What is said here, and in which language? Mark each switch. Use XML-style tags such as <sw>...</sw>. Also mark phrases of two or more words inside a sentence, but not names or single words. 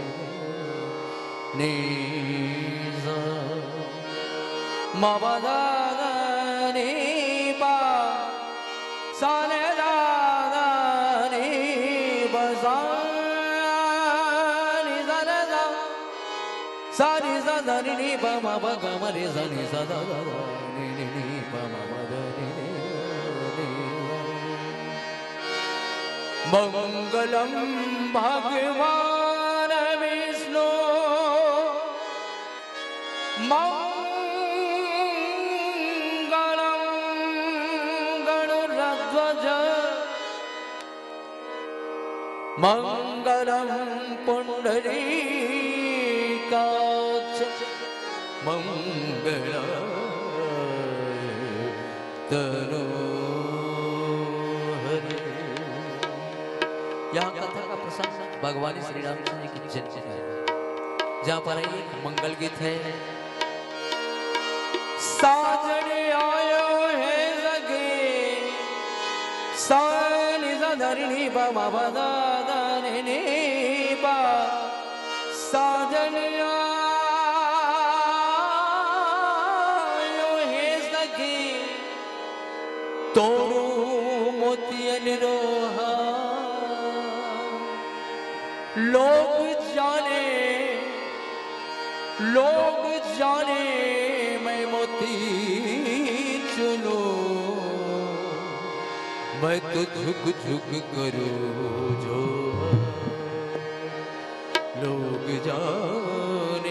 <sa>नी सा मा पा धा धा नी पा सा ने धा सारी सा धा नी नी पा मा पा गा मा रे सा नी सा धा धा नी नी नी पा मा पा धा नी नी मंगलम भगवान विष्णु मंगलम गणुध्वज मंगलम पुंडरीकाक्ष मंगलाय तनोहरे।</sa> <hi>यहाँ कथा का प्रसंग भगवान श्री रामचंद्र जी की जन्म है, जहाँ पर एक मंगल गीत है। साजन आयो है लगे सानी धरणी बा मा बा दा दा नी नी बा साजन आयो है लगे तोरू मोतियन रोहा लोग जाने मैं मोती चुनो मैं तो झुक झुक करूं जो लोग जाने।</hi>